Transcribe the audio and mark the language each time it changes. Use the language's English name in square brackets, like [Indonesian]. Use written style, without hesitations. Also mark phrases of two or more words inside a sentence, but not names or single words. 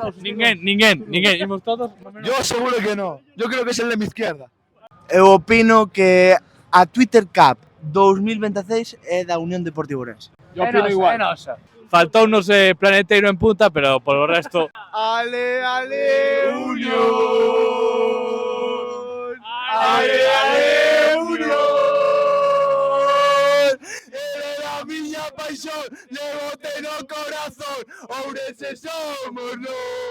[Galician] Ninguén. Imos todos. [Spanish] Yo seguro que no. Yo creo que es el de mi izquierda. [Galician] Eu opino que a Twitter Cup 2026 é da Unión Deportiva Ourense. [Spanish] Yo opino igual. [Galician] Faltounos Planeteiro en punta, pero por o resto... Ale, Unión! Ale, Unión! Era a miña paixón, levote no corazón, Ourense somos nós!